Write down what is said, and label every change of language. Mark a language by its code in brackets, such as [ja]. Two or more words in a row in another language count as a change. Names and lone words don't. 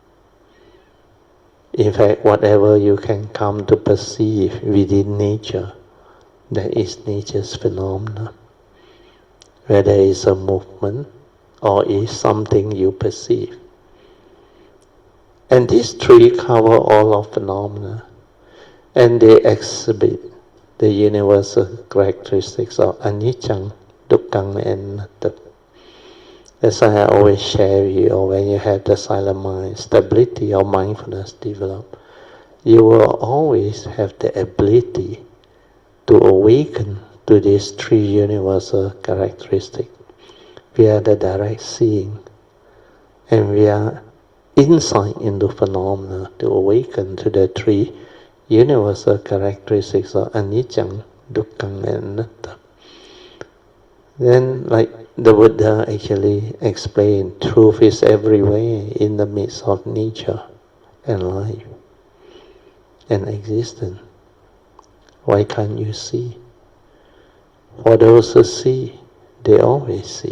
[en] In fact, whatever you can come to perceive within nature, that is nature's phenomena. Whether it's a movement or is something you perceive. And these three cover all of phenomena. And they exhibit the universal characteristics of [pi] anicca, dukkha, and anatta. [en] That's why I always share with you, or when you have the silent mind, stability of mindfulness develop, you will always have the ability to awaken to these three universal characteristics. We are the direct seeing, and we are insight into phenomena to awaken to the three universal characteristics of [pi] anicca, dukkha, and anatta. [en] Then, like the Buddha actually explained, truth is everywhere in the midst of nature and life and existence. Why can't you see? For those who see, they always see.